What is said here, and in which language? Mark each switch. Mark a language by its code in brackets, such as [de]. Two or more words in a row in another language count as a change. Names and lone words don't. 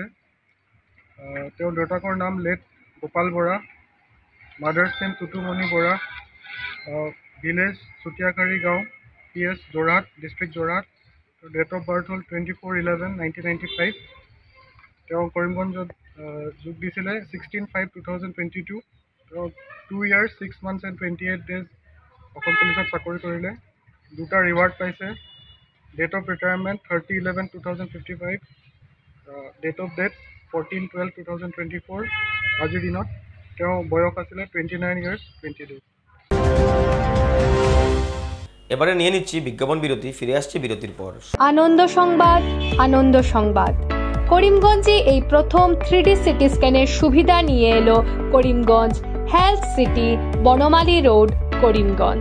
[as] তেওঁৰ দেউতাকৰ নাম লেট গোপাল বৰা, [en] mother's name [as] টুটুমণি বৰা, ভিলেজ চুতীয়াকাৰী গাঁও, PS যোৰহাট, ডিষ্ট্ৰিক্ট যোৰহাট। তেওঁৰ [en] date of birth [as] হ'ল 24/11/1995। তেওঁ কৰিমগঞ্জত যোগ দিছিলে 16/5/2022। তেওঁ [en] 2 years 6 months and 28 days [as] অসম পুলিচত চাকৰি কৰিলে। 2টা ৰিৱাৰ্ড পাইছে। [en] date of retirement [as] 30/11/2055, [en] date of death [as] 14/12/2024। আজিৰ দিনত তেওঁ বয়স আছিলে [en] 29 years 20 days। [bn] এবারে নিয়ে নিচ্ছি বিজ্ঞাপন বিরতি, ফিরে আসছি বিরতির পর। আনন্দ সংবাদ, আনন্দ সংবাদ। করিমগঞ্জে এই প্রথম 3D [en] CT scanের [bn] সুবিধা নিয়ে এলো করিমগঞ্জ হেলথ সিটি, বনমালী রোড, করিমগঞ্জ।